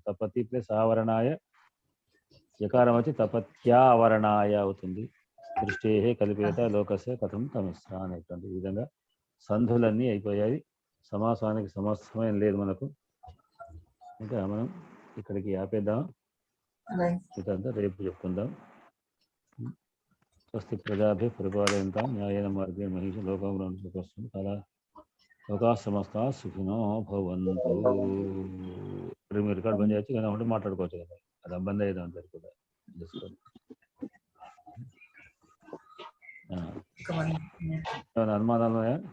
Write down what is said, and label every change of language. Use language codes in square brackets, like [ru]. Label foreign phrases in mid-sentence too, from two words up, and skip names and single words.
[te] తపతి ప్లస్ ఆవరణాయ, యకారం వచ్చి తపత్యావరణాయ అవుతుంది. [sa] దృష్టేహే కల్పేత లోకస్య కథం తమిస్ర [te] అనేటువంటి విధంగా సంధులన్నీ అయిపోయాయి. సమాసానికి సమయం లేదు మనకు, ఇంకా మనం ఇక్కడికి ఆపేద్దాం. ఇదంతా రేపు చెప్పుకుందాం. [sa] స్వస్తి ప్రజాభ్య పరిపాలయంతాం న్యాయేన మార్గేణ మహిష లోకం కళ లోకా సమస్త సుఖినో భవంతు. [te] మీరు రికార్డ్ బంద్ చేయొచ్చు, కానీ ఒకటి మాట్లాడుకోవచ్చు కదా, అది బంద్ అయ్యేది అంటారు కూడా. ఏమైనా అనుమానాలు ఉన్నాయా?